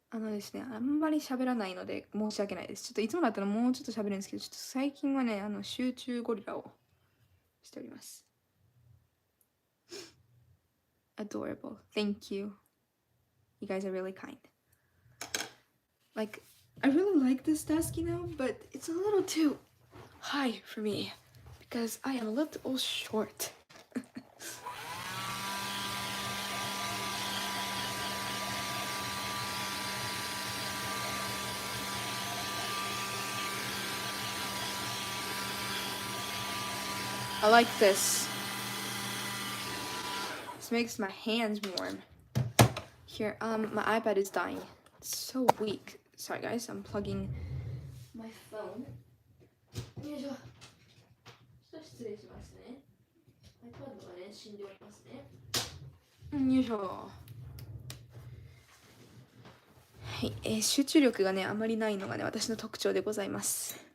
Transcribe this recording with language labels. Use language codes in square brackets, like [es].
[ja] ですね、あんまり喋らないので申し訳ないです。ちょっといつもだったらもうちょっと喋るんですけど、ちょっと最近はね、集中ゴリラをしております。 [en] Adorable. Thank you. You guys are really kind. Like, I really like this desk, but it's a little too high for me because I am a little short. I like this. This makes my hands warm. Here, my iPad is dying. It's so weak. Sorry guys, I'm plugging my phone. [ja] よいしょ。ちょっと失礼しますね。iPad がね、死んでおりますね。よいしょ。はい、集中力がね、あまりないのがね、私の特徴でございます。